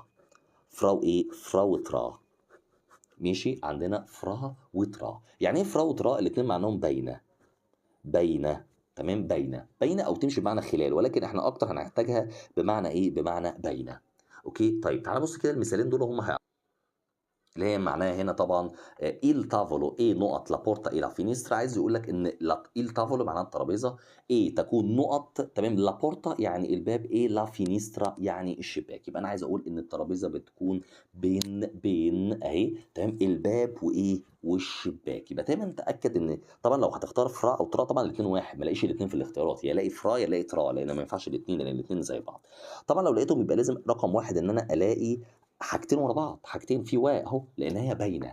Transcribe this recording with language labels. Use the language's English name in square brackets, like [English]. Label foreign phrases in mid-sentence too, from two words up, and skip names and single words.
[Arabic] فرا وايه، فرا وترا. ماشي، عندنا فرا وترا. يعني ايه فرا وترا؟ الاثنين معناهم بين، بين، تمام، بين او تمشي بمعنى خلال، ولكن احنا اكتر هنحتاجها بمعنى ايه، بمعنى بين. اوكي طيب تعال بص كده المثالين دول هم اللي هي معناها هنا طبعا [Italian] il tavolo e [Arabic] نقط [Italian] la porta e la finestra. [Arabic] عايز يقول لك ان [Italian] il tavolo [Arabic] معناها الترابيزه، e تكون نقط، تمام، [Italian] la porta [Arabic] يعني الباب، [Italian] e la finestra [Arabic] يعني الشباك. يبقى انا عايز اقول ان الترابيزه بتكون بين اهي، تمام، الباب وايه، والشباك. يبقى دايما تاكد ان طبعا لو هتختار فرا او ترا طبعا الاثنين واحد، ما الاقيش الاثنين في الاختيارات، يا الاقي فرا يا الاقي ترا، لان ما ينفعش الاثنين، لان الاثنين زي بعض. طبعا لو لقيتهم يبقى لازم رقم واحد ان انا الاقي حاجتين ورا بعض، حاجتين في واو اهو، لان هي باينه.